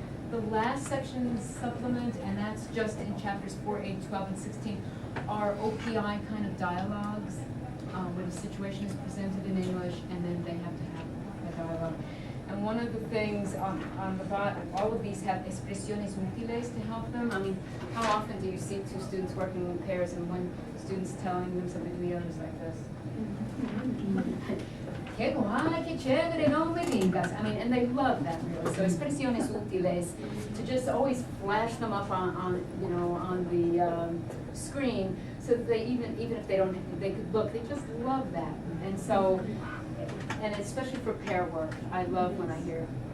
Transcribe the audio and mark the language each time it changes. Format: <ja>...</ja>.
<en>The last section is supplement, and that's just in chapters 4, 8, 12, and 16, are OPI kind of dialogues, where the situation is presented in English, and then they have to have a dialogue. And one of the things on the bottom, all of these have expresiones útiles to help them. I mean, how often do you see two students working in pairs, and one student's telling them something, the other's like this?</en> <es>Qué guay, qué chévere, no me digas.</es> <en>I mean, and they love that really. So expresiones útiles, to just always flash them up on the screen, so that they even if they don't, they could look. They just love that, and so, and especially for pair work, I love when I hear.</en>